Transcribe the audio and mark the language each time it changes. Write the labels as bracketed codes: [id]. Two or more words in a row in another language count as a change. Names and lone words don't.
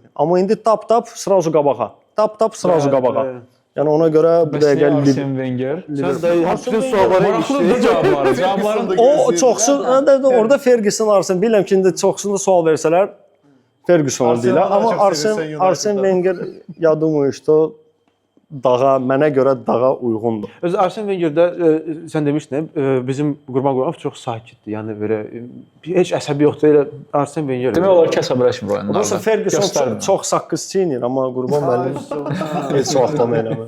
[az] Amma indi tap, srazu qabağa. Tap, srazu qabağa. Yəni ona görə bu dəqiqə Arsene Wenger. Sən də bütün suallara maraqlıdır cavabları. O çoxsu orada Ferguson Arsene bilirəm ki, indi çoxsunda sual versələr Ferguson deyirlər, amma Arsene Wenger [ru] я думаю, что [az] mənə görə daha uyğundur. Öz Arsene Wenger-də sən demişdin, bizim Qurban Qurbanov çox sakitdir. Yəni belə heç əsəbi yoxdur. Elə Arsene Wenger. Demək olar ki, əsəbləşmir oyunlarda. Doğrusu Ferguson çox saqqız çiynir, amma Qurban müəllim heç vaxt onu eləmir.